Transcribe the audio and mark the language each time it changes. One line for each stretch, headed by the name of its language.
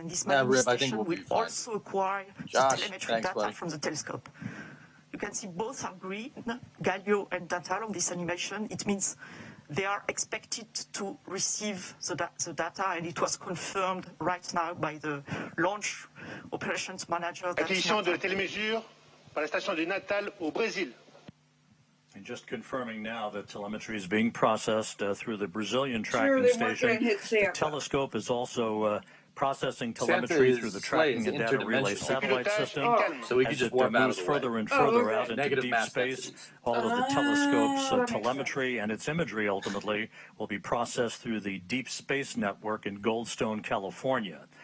English: And this Malindi station will also acquire the telemetry data from the telescope. You can see both are green, Galileo and Tantal on this animation. It means they are expected to receive the data, and it was confirmed right now by the launch operations manager.
French: Acquisition de télémesure par la station de Natal au Brésil.
English: And just confirming now that telemetry is being processed through the Brazilian tracking station. The telescope is also processing telemetry through the tracking and data relay satellite system. So we can just warp moves further and further out into deep space. All of the telescope's telemetry and its imagery ultimately will be processed through the Deep Space Network in Goldstone, California.